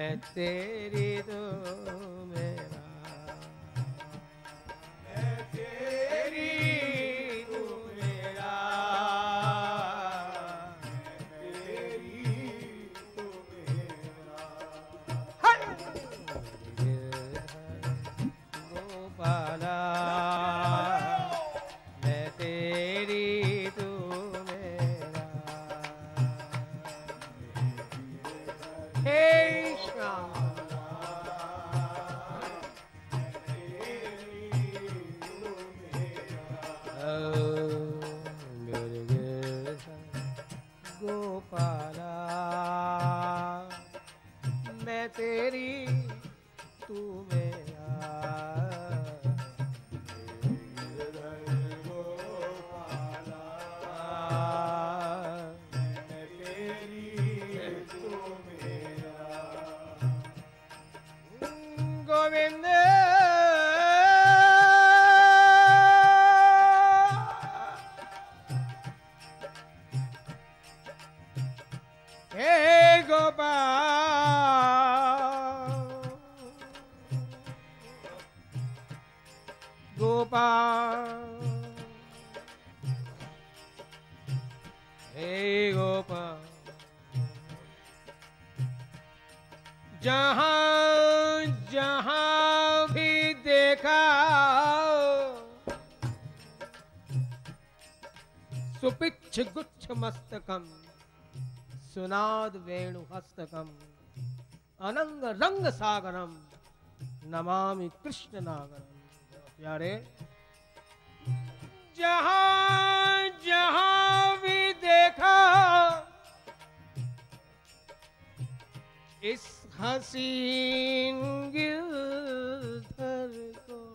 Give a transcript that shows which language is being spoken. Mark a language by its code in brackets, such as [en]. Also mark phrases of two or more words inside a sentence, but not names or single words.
[hi] तेरी तू मेरा, मैं तेरी तू मेरा, मैं तेरी तू मेरा। गोपाला मैं तेरी तू मेरा। हे श्याम गोपाला मैं तेरी तू मेरा। गोविंद हे गोपाल गोपाल हे गोपाल जहाँ जहाँ भी देखा [sa] सुपिच्छ गुच्छ मस्तकम सुनाद वेणु हस्तकम अनंग रंग सागरम नमामि कृष्ण नागरम। [hi] प्यारे जहाँ जहाँ भी देखा इस हसीन गिरधर को,